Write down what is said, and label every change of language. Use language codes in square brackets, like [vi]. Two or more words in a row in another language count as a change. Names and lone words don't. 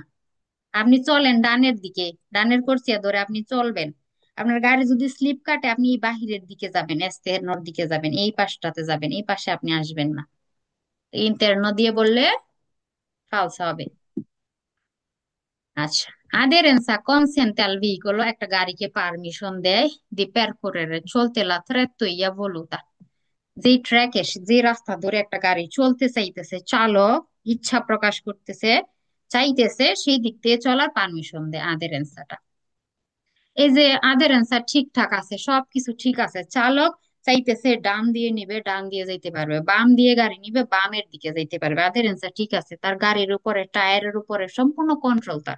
[bn] আপনি চলেন ডানের দিকে, ডানের করছিয়া ধরে আপনি চলবেন, আপনার গাড়ি যদি স্লিপ কাটে আপনি এই বাহিরের দিকে যাবেন, এস্তের্নোর দিকে যাবেন, এই পাশটাতে যাবেন, এই পাশে আপনি আসবেন না। ইন্তের্নো দিয়ে বললে ফালস হবে। আচ্ছা, [it] Aderenza consente al veicolo [bn] একটা গাড়িকে পারমিশন দেয় [it] di percorrere চলতে la trattoia voluta, [bn] যে ট্র্যাকে যে রাস্তা ধরে একটা গাড়ি চলতে চাইতেছে, চালক ইচ্ছা প্রকাশ করতেছে, চাইতেছে সেই দিক দিয়ে চলার পারমিশন দেয় আদেরেন্সাটা। এই যে আদেরেন্সা ঠিকঠাক আছে, সবকিছু ঠিক আছে, চালক চাইতেছে ডান দিয়ে নিবে, ডান দিয়ে যাইতে পারবে, বাম দিয়ে গাড়ি নিবে, বামের দিকে যাইতে পারবে, আদেরেন্সা ঠিক আছে, তার গাড়ির উপরে টায়ারের উপরে সম্পূর্ণ কন্ট্রোল তার।